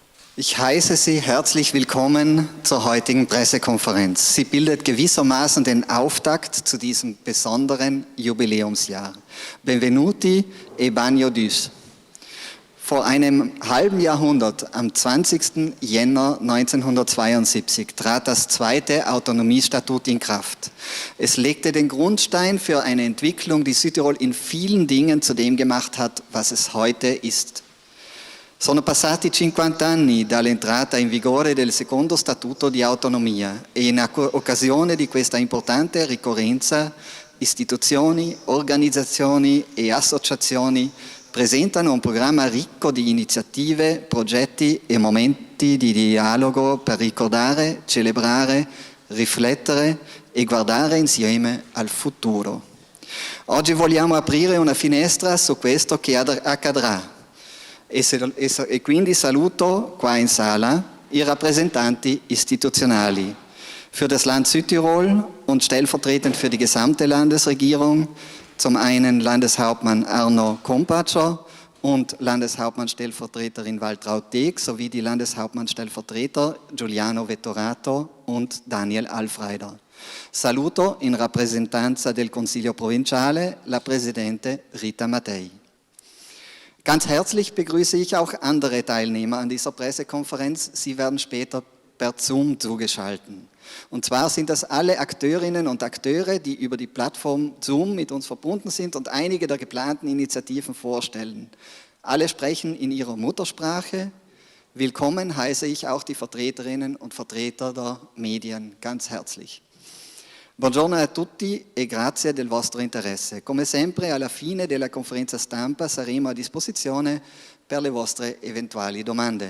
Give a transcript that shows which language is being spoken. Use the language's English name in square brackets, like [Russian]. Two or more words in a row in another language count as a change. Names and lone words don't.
[German] Ich heiße Sie herzlich willkommen zur heutigen Pressekonferenz. Sie bildet gewissermaßen den Auftakt zu diesem besonderen Jubiläumsjahr. [Italian] Benvenuti e Bagno d'Us. [German] Vor einem halben Jahrhundert, am 20. Jänner 1972, trat das zweite Autonomiestatut in Kraft. Es legte den Grundstein für eine Entwicklung, die Südtirol in vielen Dingen zu dem gemacht hat, was es heute ist. [Italian] Sono passati 50 anni dall'entrata in vigore del secondo Statuto di Autonomia e in occasione di questa importante ricorrenza istituzioni, organizzazioni e associazioni presentano un programma ricco di iniziative, progetti e momenti di dialogo per ricordare, celebrare, riflettere e guardare insieme al futuro. Oggi vogliamo aprire una finestra su questo che accadrà. E quindi saluto qua in sala i rappresentanti istituzionali [German] für das Land Südtirol und stellvertretend für die gesamte Landesregierung, zum einen Landeshauptmann Arno Kompatscher und Landeshauptmann-Stellvertreterin Waltraud Deeg sowie die Landeshauptmann-Stellvertreter Giuliano Vettorato und Daniel Alfreider. [Italian] Saluto in rappresentanza del Consiglio Provinciale la Presidente Rita Mattei. [German] Ganz herzlich begrüße ich auch andere Teilnehmer an dieser Pressekonferenz. Sie werden später per Zoom zugeschaltet. Und zwar sind das alle Akteurinnen und Akteure, die über die Plattform Zoom mit uns verbunden sind und einige der geplanten Initiativen vorstellen. Alle sprechen in ihrer Muttersprache. Willkommen heiße ich auch die Vertreterinnen und Vertreter der Medien ganz herzlich. [Italian] Buongiorno a tutti e grazie del vostro interesse. Come sempre, alla fine della conferenza stampa saremo a disposizione per le vostre eventuali domande.